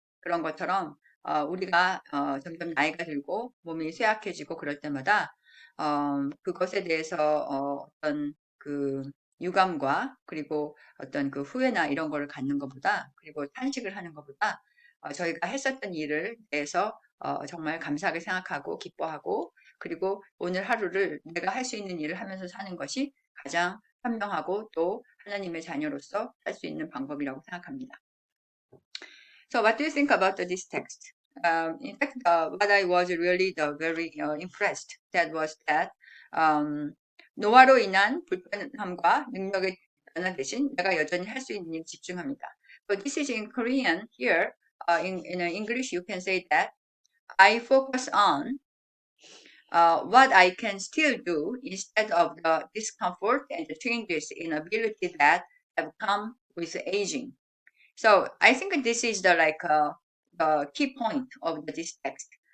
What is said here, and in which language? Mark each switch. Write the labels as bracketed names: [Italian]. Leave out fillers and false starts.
[Korean] 그런 것처럼 우리가 점점 나이가 들고 몸이 쇠약해지고 그럴 때마다 그것에 대해서 어떤 그 유감과 그리고 어떤 그 후회나 이런 거를 갖는 것보다 그리고 탄식을 하는 것보다 저희가 했었던 일을 대해서 정말 감사하게 생각하고 기뻐하고 그리고 오늘 하루를 내가 할 수 있는 일을 하면서 사는 것이 가장 현명하고 또 하나님의 자녀로서 할 수 있는 방법이라고 생각합니다. [English] So what do you think about this text? In fact, what I was really very impressed that was that [Korean] 노화로 인한 불편함과 능력의 변화 대신 내가 여전히 할 수 있는 일 집중합니다. [English] So this is in Korean here. In English, you can say that I focus on what I can still do instead of the discomfort and the changes in ability that have come with aging. So I think this is the key point of this text.